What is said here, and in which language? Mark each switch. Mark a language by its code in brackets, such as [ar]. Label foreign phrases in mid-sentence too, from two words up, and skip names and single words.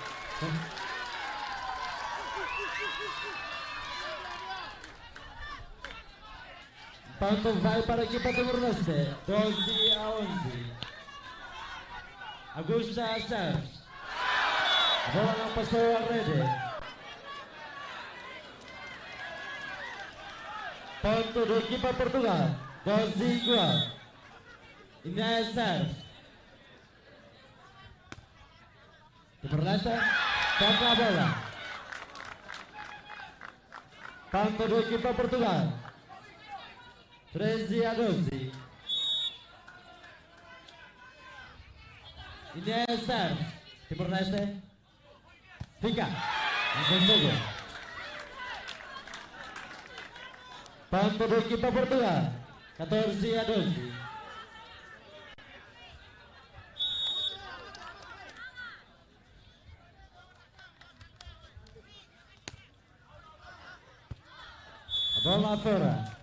[pt] Ponto vai para a equipa Timor-Leste. 12-11. Augusta serve. A bola não passou à rede. Ponto da equipa Portugal. 12 igual. Inés serve. Timor-Leste toca a bola. Ponto da equipa Portugal. 13-12. Inés serve. Timor-Leste fica. Consegue. Ponto da equipa Portugal. 14-12. A bola fora.